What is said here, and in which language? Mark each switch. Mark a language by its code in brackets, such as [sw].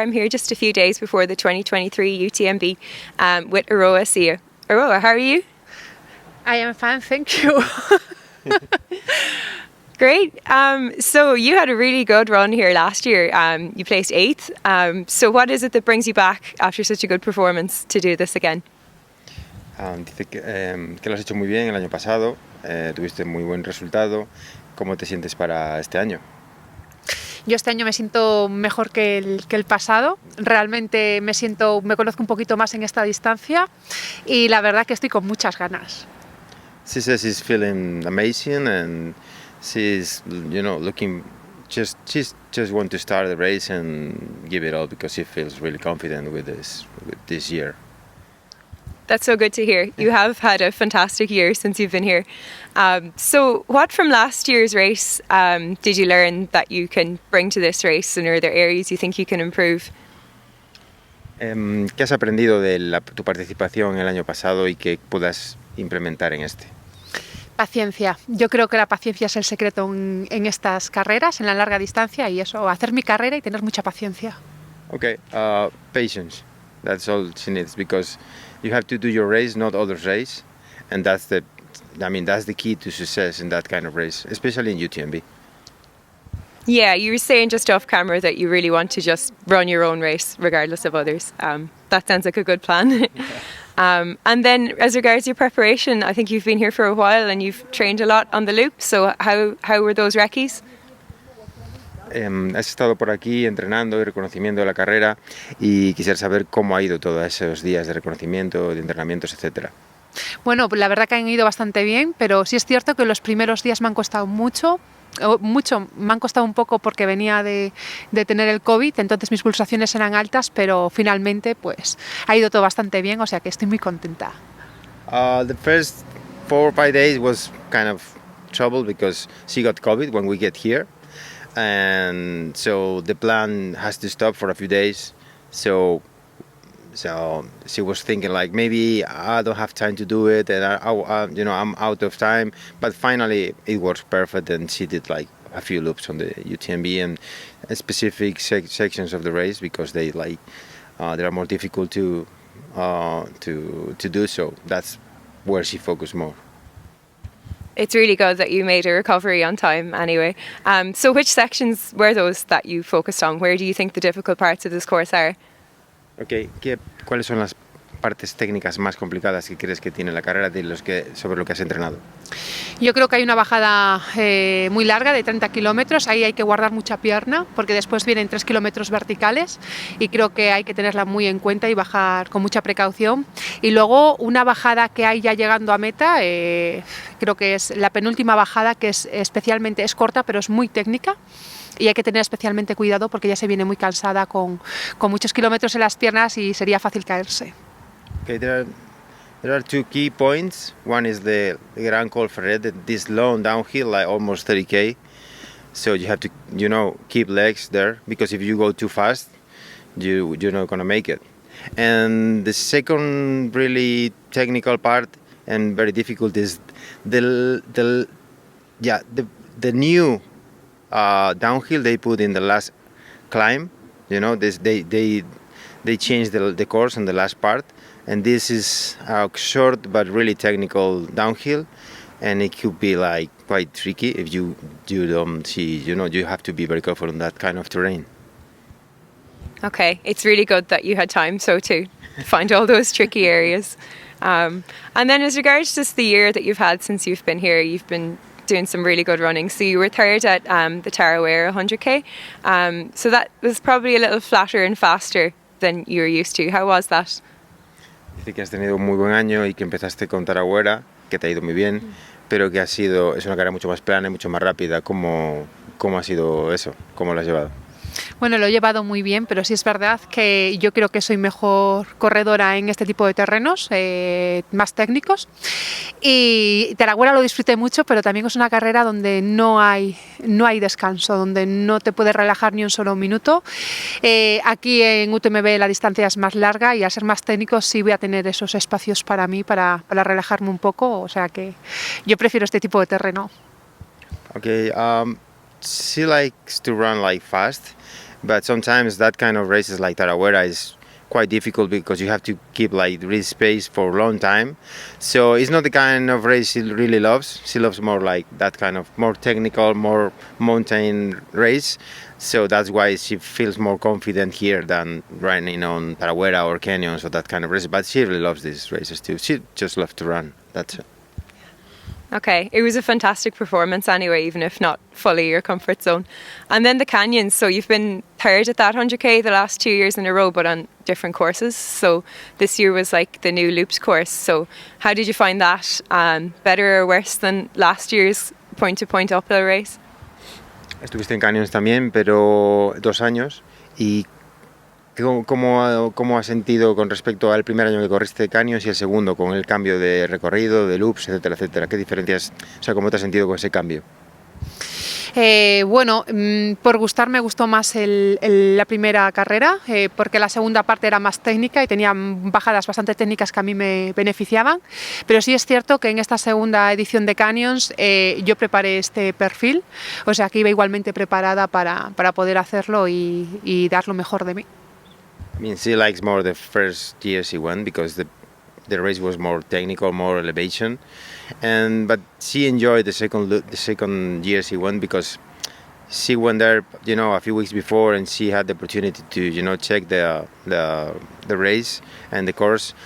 [en] I'm here just a few days before the 2023 UTMB with Aroa Sio. Aroa, how are you? I am fine, thank you. Great. So you had a really good run here last year. You placed 8th. So what is it that brings you back after such a good performance to do this again? [es] Dice que lo has hecho muy bien el año pasado, tuviste muy buen resultado. ¿Cómo te sientes para este año? Yo este año me siento mejor que el pasado. Realmente me conozco un poquito más en esta distancia y la verdad que estoy con muchas ganas. [en] She says she's feeling amazing and she's, looking. She's just want to start the race and give it all because she feels really confident with this year. That's so good to hear. You have had a fantastic year since you've been here. So what from last year's race did you learn that you can bring to this race, and are there areas you think you can improve? [es] ¿Qué has aprendido de tu participación el año pasado y que puedas implementar en este? Paciencia. Yo creo que la paciencia es el secreto en estas carreras, en la larga distancia, y eso, hacer mi carrera y tener mucha paciencia. [en] Okay, patience. That's all she needs because you have to do your race, not others' race, and that's the key to success in that kind of race, especially in UTMB. Yeah, you were saying just off camera that you really want to just run your own race regardless of others. That sounds like a good plan. And then as regards your preparation, I think you've been here for a while and you've trained a lot on the loop, so how were those recce's? [es] Has estado por aquí entrenando y reconocimiento de la carrera y quisiera saber cómo ha ido todos esos días de reconocimiento, de entrenamientos, etcétera. Bueno, la verdad que han ido bastante bien, pero sí es cierto que los primeros días me han costado mucho, me han costado un poco porque venía de tener el COVID, entonces mis pulsaciones eran altas, pero finalmente pues ha ido todo bastante bien, o sea que estoy muy contenta. [en] The first 4 or 5 days was kind of trouble because she got COVID when we get here. And so the plan has to stop for a few days. So she was thinking like maybe I don't have time to do it, and I'm out of time. But finally it works perfect, and she did like a few loops on the UTMB and specific sections of the race because they are more difficult to do. So that's where she focused more. It's really good that you made a recovery on time anyway. So which sections were those that you focused on? Where do you think the difficult parts of this course are? [es] Okay, ¿cuáles son las partes técnicas más complicadas que crees que tiene la carrera sobre lo que has entrenado? Yo creo que hay una bajada muy larga de 30 kilómetros, ahí hay que guardar mucha pierna porque después vienen 3 kilómetros verticales y creo que hay que tenerla muy en cuenta y bajar con mucha precaución. Y luego una bajada que hay ya llegando a meta, creo que es la penúltima bajada, que es corta pero es muy técnica. Y hay que tener especialmente cuidado porque ya se viene muy cansada con muchos kilómetros en las piernas y sería fácil caerse. [en] Okay, there are 2 key points. One is the Gran Col Ferret, this long downhill, like almost 30k. So you have to, keep legs there because if you go too fast, you're not gonna make it. And the second really technical part and very difficult is the new downhill they put in the last climb. They changed the course in the last part, and this is a short but really technical downhill, and it could be like quite tricky if you don't see. You have to be very careful on that kind of terrain. Okay, it's really good that you had time to find all those tricky areas. And then as regards just the year that you've had since you've been here, you've been doing some really good running. So you were third at the Tarawera 100k. So that was probably a little flatter and faster than you were used to. How was that? [es] Dice que has tenido un muy buen año y que empezaste con Tarawera, que te ha ido muy bien, pero que es una carrera mucho más plana y mucho más rápida. ¿Cómo ha sido eso? ¿Cómo lo has llevado? Bueno, lo he llevado muy bien, pero sí es verdad que yo creo que soy mejor corredora en este tipo de terrenos, más técnicos. Y Tarawera lo disfruté mucho, pero también es una carrera donde no hay descanso, donde no te puedes relajar ni un solo minuto. Aquí en UTMB la distancia es más larga y al ser más técnico sí voy a tener esos espacios para mí, para relajarme un poco, o sea que yo prefiero este tipo de terreno. [en] Okay, she likes to run like fast, But sometimes that kind of races like Tarawera is quite difficult because you have to keep like race pace for a long time. So it's not the kind of race she really loves. She loves more like that kind of more technical, more mountain race. So that's why she feels more confident here than running on Tarawera or canyons or that kind of race. But she really loves these races too. She just loves to run. That's it. Okay, it was a fantastic performance anyway, even if not fully your comfort zone. And then the canyons, so you've been third at that 100k the last 2 years in a row, but on different courses. So this year was like the new loops course. So how did you find that? Better or worse than last year's point-to-point uphill race? [es] Estuviste en canyons también, pero 2 años. ¿Y cómo has sentido con respecto al primer año que corriste canyons y el segundo, con el cambio de recorrido, de loops, etcétera, etcétera? ¿Qué diferencias, o sea, cómo te has sentido con ese cambio? Bueno, por gustar me gustó más la primera carrera, porque la segunda parte era más técnica y tenía bajadas bastante técnicas que a mí me beneficiaban, pero sí es cierto que en esta segunda edición de Canyons yo preparé este perfil, o sea que iba igualmente preparada para poder hacerlo y dar lo mejor de mí. [en] I mean, she likes more the first year she won because the race was more technical, more elevation, but she enjoyed the second year she won because she went there, a few weeks before, and she had the opportunity to, check the race and the course.